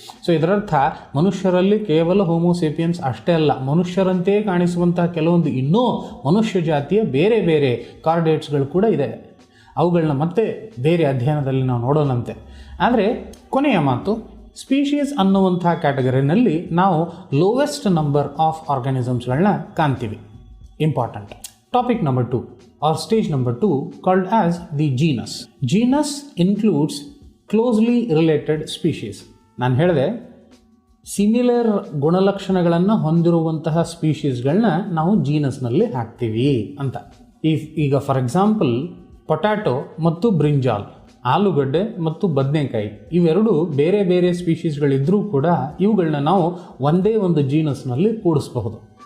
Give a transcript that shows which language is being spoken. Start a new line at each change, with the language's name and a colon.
Kannada: So ಇದರರ್ಥ ಮನುಷ್ಯರಲ್ಲಿ ಕೇವಲ ಹೋಮೋ ಸೇಪಿಯನ್ಸ್ ಅಷ್ಟೇ ಅಲ್ಲ, ಮನುಷ್ಯರಂತೆ ಕಾಣಿಸುವಂತಹ ಕೆಲವೊಂದು ಇನ್ನೂ ಮನುಷ್ಯ ಜಾತಿಯ ಬೇರೆ ಬೇರೆ ಕಾರ್ಡೇಟ್ಸ್ಗಳು ಕೂಡ ಇದೆ. ಅವುಗಳನ್ನ ಮತ್ತೆ ಬೇರೆ ಅಧ್ಯಯನದಲ್ಲಿ ನಾವು ನೋಡೋಣಂತೆ. ಆದರೆ ಕೊನೆಯ ಮಾತು, ಸ್ಪೀಶೀಸ್ ಅನ್ನುವಂಥ ಕ್ಯಾಟಗರಿನಲ್ಲಿ ನಾವು
English: lowest number of
Kannada: ಆರ್ಗಾನಿಸಮ್ಸ್ಗಳನ್ನ ಕಾಣ್ತೀವಿ.
English: Important. Topic number 2 or stage number 2 called as the genus. Genus includes closely related species.
Kannada: ನಾನು ಹೇಳಿದೆ ಸಿಮಿಲರ್ ಗುಣಲಕ್ಷಣಗಳನ್ನು ಹೊಂದಿರುವಂತಹ ಸ್ಪೀಶೀಸ್ಗಳನ್ನ ನಾವು ಜೀನಸ್ನಲ್ಲಿ ಹಾಕ್ತೀವಿ ಅಂತ. ಈಗ
English: for example
Kannada: ಪೊಟ್ಯಾಟೊ ಮತ್ತು ಬ್ರಿಂಜಾಲ್, ಆಲೂಗಡ್ಡೆ ಮತ್ತು ಬದನೆಕಾಯಿ, ಇವೆರಡು ಬೇರೆ ಬೇರೆ ಸ್ಪೀಶೀಸ್ಗಳಿದ್ರೂ ಕೂಡ ಇವುಗಳನ್ನ ನಾವು ಒಂದೇ ಒಂದು ಜೀನಸ್ನಲ್ಲಿ ಕೂಡಿಸಬಹುದು.